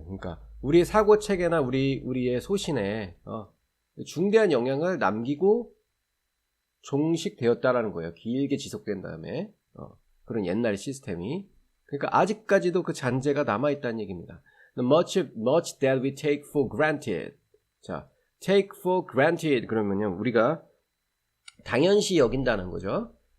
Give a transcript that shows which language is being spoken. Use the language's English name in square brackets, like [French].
[Korean] 그러니까 우리의 사고 체계나 우리의 소신에 중대한 영향을 남기고 종식되었다라는 거예요. 길게 지속된 다음에 그런 옛날 시스템이. 그러니까 아직까지도 그 잔재가 남아 있다는 얘기입니다. [English] Much that we take for granted. [Korean] 자, [English] take for granted [Korean] 그러면요, 우리가 당연시 여긴다는 거죠.